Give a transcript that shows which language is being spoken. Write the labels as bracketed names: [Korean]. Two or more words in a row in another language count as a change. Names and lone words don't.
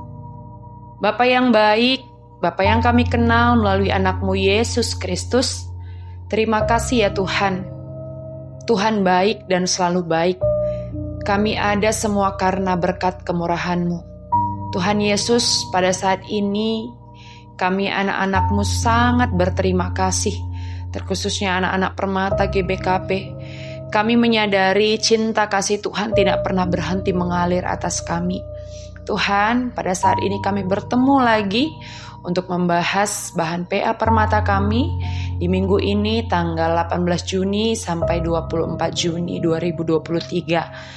[Indonesian] Bapa yang baik, Bapa yang kami kenal melalui anak-Mu Yesus Kristus, terima kasih ya Tuhan. Tuhan baik dan selalu baik. Kami ada semua karena berkat kemurahan-Mu. Tuhan Yesus, pada saat ini kami anak-anak-Mu sangat berterima kasih, terkhususnya anak-anak Permata GBKP. Kami menyadari cinta kasih Tuhan tidak pernah berhenti mengalir atas kami. Tuhan, pada saat ini kami bertemu lagi untuk membahas bahan PA Permata kami di minggu ini tanggal 18 Juni sampai 24 Juni 2023.